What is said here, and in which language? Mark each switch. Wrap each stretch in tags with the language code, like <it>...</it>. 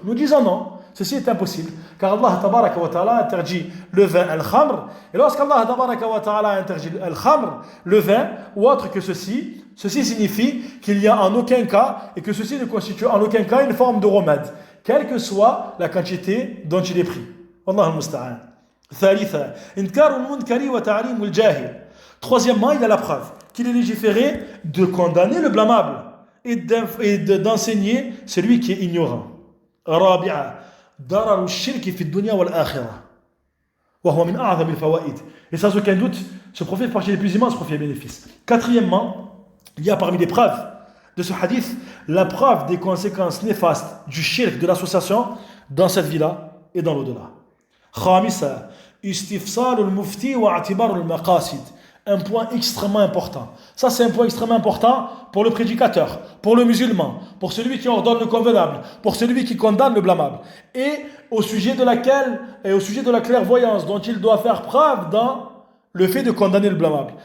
<fr>Nous disons non, ceci est impossible, car Allah tabaraka wa ta'ala interdit le vin al-khamr, et lorsqu'Allah tabaraka wa ta'ala interdit al-khamr, le vin, ou autre que ceci signifie qu'il n'y a en aucun cas, et que ceci ne constitue en aucun cas une forme de remède, quelle que soit la quantité dont il est pris.</fr> <ar>Wallahu al-musta'an. ثالثا إنكار المنكر وتعليم الجاهل.</ar> <fr>Troisièmement, il y a la preuve qu'il est légiféré de condamner le blâmable et d'enseigner celui qui est ignorant.</fr> <ar>رابعا ضرر الشرك في الدنيا والآخرة وهو من أعظم الفوائد.</ar> <fr>Et sans aucun doute, ce profit fait partie des plus immenses profits et bénéfices. Quatrièmement, il y a parmi les preuves de ce hadith la preuve des conséquences néfastes du shirk, de l'association dans cette vie-là et dans l'au-delà.</fr> <ar>خامسا استفسار المفتي واعتبار المقاصد.</ar> <fr>Un point extrêmement important. Ça, c'est un point extrêmement important pour le prédicateur, pour le musulman, pour celui qui ordonne le convenable, pour celui qui condamne le blâmable. Et au sujet de la clairvoyance dont il doit faire preuve dans le fait de condamner le blâmable.</fr>